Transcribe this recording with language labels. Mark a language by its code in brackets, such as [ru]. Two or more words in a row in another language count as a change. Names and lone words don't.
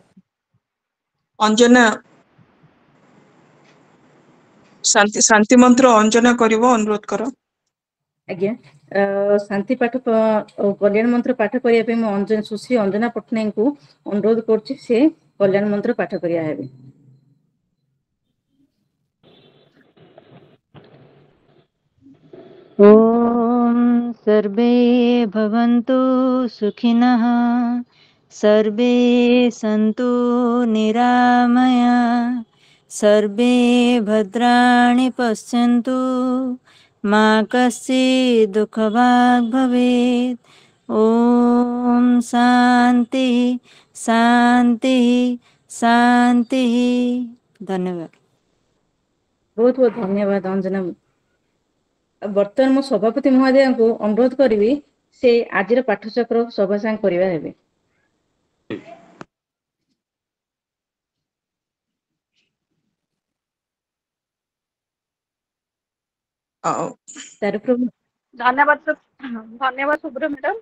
[or] ଅଞ୍ଜନା ଶାନ୍ତି ମନ୍ତ୍ର ଅଞ୍ଜନା କରିବ, ଅନୁରୋଧ କର। ଆଜ୍ଞା, ଶାନ୍ତି ପାଠ କଲ୍ୟାଣ ମନ୍ତ୍ର ପାଠ କରିବା ପାଇଁ ମୁଁ ସୁଶ୍ରୀ ଅଞ୍ଜନା ପଟ୍ଟନାୟକଙ୍କୁ ଅନୁରୋଧ କରୁଛି, ସେ କଲ୍ୟାଣ ମନ୍ତ୍ର ପାଠ କରିବା ହେବେ। [sa] ॐ सर्वे भवन्तु सुखिनः, सर्वे सन्तु निरामया, सर्वे भद्राणि पश्यन्तु, मा कश्चित् दुःखभाग् भवेत्। ॐ शान्ति शान्ति शान्ति। धन्यवाद। [or] ବହୁତ ବହୁତ ଧନ୍ୟବାଦ ଅଞ୍ଜନା। ବର୍ତ୍ତମାନ ମୁଁ ସଭାପତି ମହୋଦୟଙ୍କୁ ଅନୁରୋଧ କରିବି ସେ ଆଜିର ପାଠଚକ୍ର ସଭା ସାଙ୍ଗ କରିବା ହେବେ। ଧନ୍ୟବାଦ ଧନ୍ୟବାଦ ସୁବ୍ର ମ୍ୟାଡାମ।